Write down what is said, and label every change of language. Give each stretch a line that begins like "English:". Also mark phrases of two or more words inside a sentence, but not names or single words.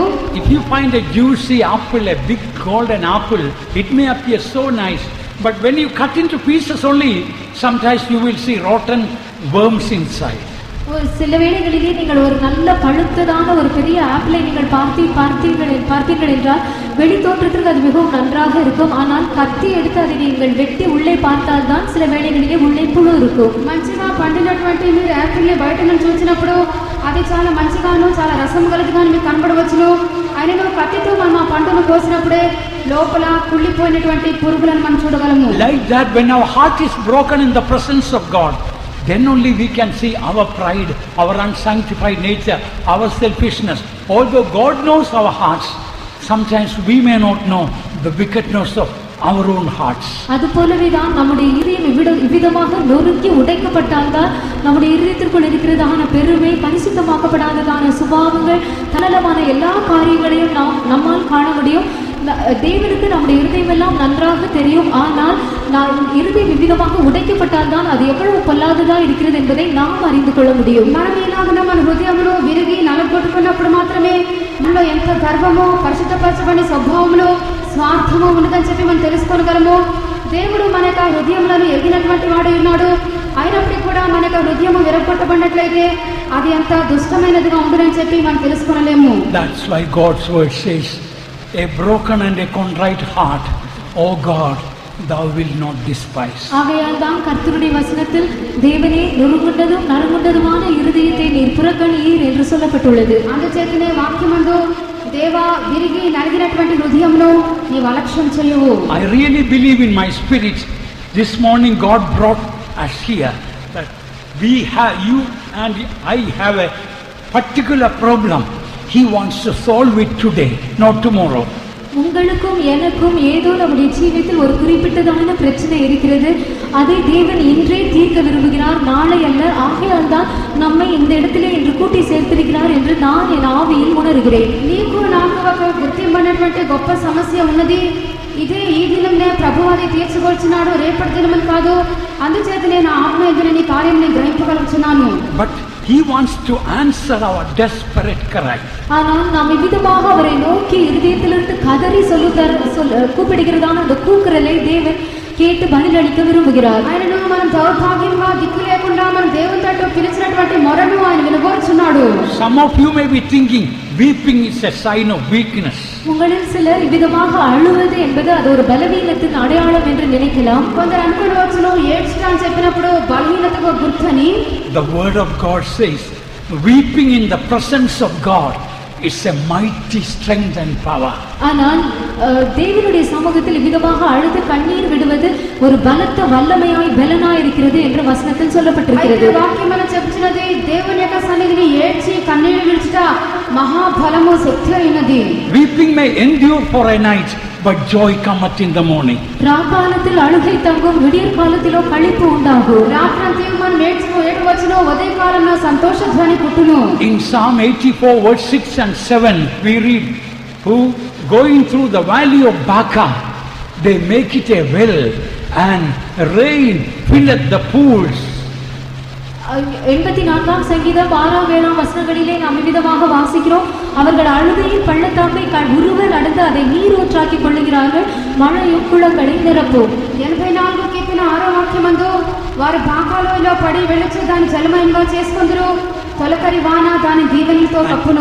English: if you find a juicy apple, a big golden apple, it may appear so nice, but when you cut into pieces only, sometimes you will see rotten worms inside.
Tamil: சில வேளைகளிலே நீங்கள் ஒரு நல்ல பழுத்ததான ஒரு பெரிய ஆப்பிளை நீங்கள் பார்த்தீர்கள் என்றால் வெளி தோற்றத்திற்கு அது மிகவும் நன்றாக இருக்கும். ஆனால் கத்தி எடுத்து அதை நீங்கள் வெட்டி உள்ளே பார்த்தால் தான் சில வேளைகளிலே உள்ளே புழு இருக்கும்.
Telugu: మంచిగా పండినటువంటి మీరు యాపిల్ని బయట నుంచి చూసినప్పుడు అది చాలా మంచిగాను చాలా రసం కలిగిగాను మీకు కనబడవచ్చును. అయినను కత్తితో మనం ఆ పండును కోసినప్పుడే లోపల కుళ్ళిపోయినటువంటి పురుగులను మనం చూడగలము.
English: Like that, when our heart is broken in the presence of God, then only we can see our pride, our unsanctified nature, our selfishness. Although God knows our hearts, sometimes we may not know the wickedness of our own hearts.
Tamil: அதுபோலவே தான் நம்முடைய இதயம் இவ்விதமாக நொறுக்கி உடைக்கப்பட்டால்தான் நம்முடைய இதயத்திற்குள் இருக்கிறதான பெருமை, பரிசுத்தமாக்கப்படாததான சுபாவங்கள், தன்னலமான எல்லா காரியங்களையும் நம்மால் காண முடியும். தேவனுக்கு நம்முடைய இருதயம் எல்லாம் நன்றாக தெரியும். ஆனால் இருதயம் விவிதமாக உடைக்கப்பட்டால் தான் அது எவ்வளவு பொல்லாததா இருக்கிறது என்பதை நாம் அறிந்து கொள்ள முடியும்.
Telugu: మనం ఎలాగైనా మన హృదయంలో విరిగి నలగొట్టుకున్నప్పుడు మాత్రమే మనలో ఎంత గర్వమో, పరిశుద్ధపరచబడిన స్వభావములో స్వార్థము ఉన్నదని చెప్పి మనం తెలుసుకోగలము. దేవుడు మన యొక్క హృదయములను ఎరిగినటువంటి వాడు ఉన్నాడు. అయినప్పటికీ కూడా మన యొక్క హృదయము విరగొట్టబడినట్లయితే అది ఎంత దుష్టమైనదిగా ఉంటుందని చెప్పి మనం తెలుసుకోలేము.
English: That's why God's word says, a broken and a contrite heart, O God, thou wilt not despise.
Tamil: ஆகையால் தான் கர்த்தருடைய வசனத்தில் தேவனே, நொறுங்குண்டதும் நறுங்குண்டதுமான இருதயத்தை நீர் புறக்கணியீர் என்று சொல்லப்பட்டுள்ளது.
Telugu: అందుచేతనే వాక్యమందు దేవా విరిగి నలిగినటువంటి హృదయమును నీవు అలక్ష్యం చేయవు.
English: I really believe in my spirit, this morning God brought us here that you and I have a particular problem. He wants to solve it today, not tomorrow.
Tamil: உங்களுக்கும் எனக்கும் ஏதோ நம்முடைய ஜீவியத்தில் ஒரு குறிப்பிட்டதான பிரச்சனை இருக்கிறது. அதை தேவன் இன்றே தீர்க்க விரும்புகிறார், நாளை அல்ல. ஆகையால் தான் நம்மை இந்த இடத்திலே இன்று கூட்டி சேர்த்திருக்கிறார் என்று நான் என் ஆவியில் உணர்கிறேன்.
Telugu: నీకు నాకు ఒక గుర్తింపనటువంటి గొప్ప సమస్య ఉన్నది. ఇదే ఈ దినంనే ప్రభువు అది తీర్చుకొచ్చినాడు, రేపటి దినములు కాదు. అందుచేత నేను ఆత్మ ఎదురు నీ కార్యం గ్రహింపగలుగుతున్నాను.
English: But He wants to answer our desperate cry.
Tamil: ஆனால் நாம் இவ்விதமாக அவரை நோக்கி இருதயத்திலிருந்து கதறி கூப்பிடுகிறதான அந்த கூக்குரலை தேவன் கேட்டு பதிலளிக்க விரும்புகிறார்.
Telugu: ఆయనను మనం దౌర్భాగ్యంగా దిక్కు లేకుండా మనం దేవుని తట్టు పిలిచినటువంటి మొరను ఆయన వినగోరుచున్నాడు.
English: Some of you may be thinking, weeping is a sign of weakness.
Tamil: உங்களில் சிலர் இவ்விதமாக அழுவது என்பது அது ஒரு பலவீனத்தின் அடையாளம் என்று நினைக்கலாம்.
Telugu: కొందరు అనుకోవచ్చును ఏడ్చుట అని చెప్పినప్పుడు బలహీనతకు గుర్తని.
English: The word of God says, weeping in the presence of God is a mighty strength and power.
Tamil: ஆனால் தேவனுடைய சமூகத்தில் விதமாக அழுது கண்ணீர் விடுவது ஒரு பலத்த வல்லமையாய் பலனாய் இருக்கிறது என்று வசனத்தில் சொல்லப்பட்டிருக்கிறது.
Telugu: వాక్యం మనం చెప్పుచున్నది దేవుని యొక్క సన్నిధిని ఏడ్చి కన్నీరు విడుచుట మహాబలము శక్తి అయినది.
English: Weeping may endure for a night, but joy cometh in the morning.
Tamil: ராக்காலத்தில் அழுகை தங்கும், விடியற் காலத்திலோ களிப்பு உண்டாகும்.
Telugu: రాత్రంతయు మనం ఏడవచ్చును, ఉదయ కాలంలో సంతోష ధ్వని పుట్టును.
English: In Psalm 84 verse 6 and 7 we read, who going through the valley of Baca, they make it a well, and rain filleth the pools.
Tamil: 84ஆம் சங்கீதம் 6ஆம் 7ஆம் வசனங்களிலே நாம் விதமாக வாசிக்கிறோம். அவர்கள் அழுகையின் பள்ளத்தாக்கை உருவ நடந்து அதை நீரூற்றாக்கி கொள்ளுகிறார்கள், மழையும் குளங்களை நிரப்பும்.
Telugu: 84 కీర్తన 6వ వాక్యమందు వారు బాకాలోయలో పడి వెళ్ళొచ్చు దాని జలమయంగా చేసుకొందురు, తొలకరి వాన దాని దీవెనలతో కప్పును.